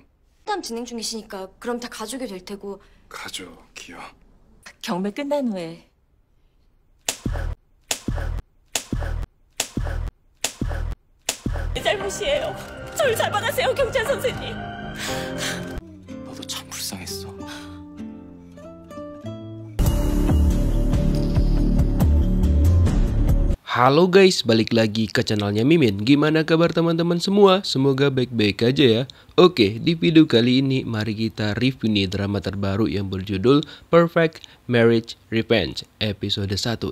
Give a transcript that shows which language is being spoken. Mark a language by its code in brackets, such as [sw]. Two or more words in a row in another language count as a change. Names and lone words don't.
[ko] 상담 진행 중이시니까 그럼 다 가족이 될 테고. 가족이요. 경매 끝난 후에 내 잘못이에요. 저를 잡아가세요, 경찰 선생님. 너도 참 불쌍했어. [id] Halo guys, balik lagi ke channelnya Mimin. Gimana kabar teman-teman semua? Semoga baik-baik aja ya. Oke, di video kali ini mari kita review nih drama terbaru yang berjudul Perfect Marriage Revenge episode 1.